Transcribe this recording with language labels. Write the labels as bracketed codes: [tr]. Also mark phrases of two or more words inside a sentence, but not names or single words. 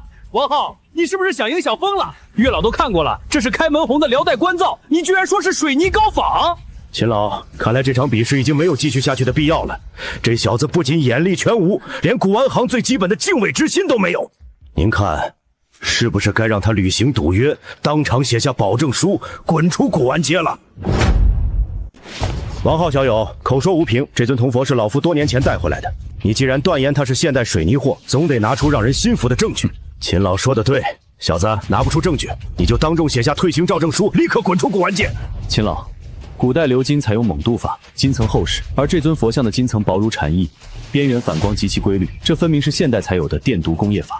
[zh] 王浩，你是不是想贏小瘋了？月老都看過了，這是開門紅的遼代官造，你居然說是水泥高仿？秦老，看來這場比試已經沒有繼續下去的必要了。這小子不僅眼力全無，連古玩行最基本的敬畏之心都沒有。您看，是不是該讓他履行賭約，當場寫下保證書，滾出古玩街了？王浩小友口說無憑，這尊铜佛是老夫多年前帶回来的。你既然断言它是现代水泥货，总得拿出让人信服的证据。秦老说的对，小子拿不出证据，你就当众写下退行照证书，立刻滚出古玩界。秦老，古代鎏金采用锰鍍法，金层厚实，而这尊佛像的金层薄如蝉翼，边缘反光极其规律，这分明是现代才有的电镀工业法。